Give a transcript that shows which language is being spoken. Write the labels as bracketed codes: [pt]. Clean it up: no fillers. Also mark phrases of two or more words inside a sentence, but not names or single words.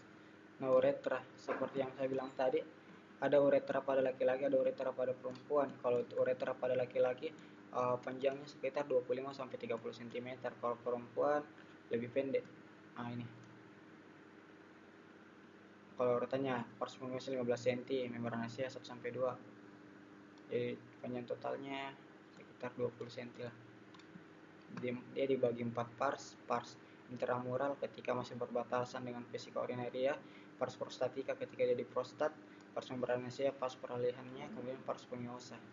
[id] Nah, uretra seperti yang saya bilang tadi, ada uretra pada laki-laki, ada uretra pada perempuan. Kalau uretra pada laki-laki panjangnya sekitar 25 sampai 30 cm, kalau perempuan lebih pendek. Nah, ini. Kalau uretranya pars spongiosum 15 cm, membranaceae 1 sampai 2. Jadi panjang totalnya sekitar 20 cm lah. Dia dibagi 4 pars intramural ketika masih berbatasan dengan vesika urinaria, pars prostatica ketika dia di prostat, pars membranaceae pas peralihannya, kemudian pars spongiosa.